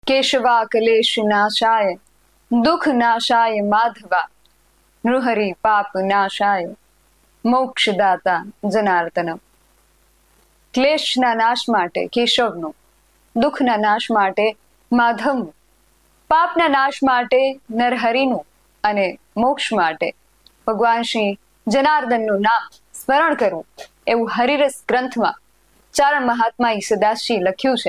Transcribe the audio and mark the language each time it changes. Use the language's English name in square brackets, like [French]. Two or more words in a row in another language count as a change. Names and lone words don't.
[Sanskrit] केशवा कलेश नाशाय दुख नाशाय माधवा नृहरि पाप नाशाय મોક્ષદાતા જનાર્દનમ. [Gujarati] ક્લેશના નાશ માટે કેશવનું, દુઃખના નાશ માટે માધવનું, પાપના નાશ માટે નરહરિનું અને મોક્ષ માટે ભગવાન શ્રી જનાર્દનનું નામ સ્મરણ કરવું એવું હરિરસ ગ્રંથમાં ચારણ મહાત્મા ઈસદાસજી લખ્યું છે.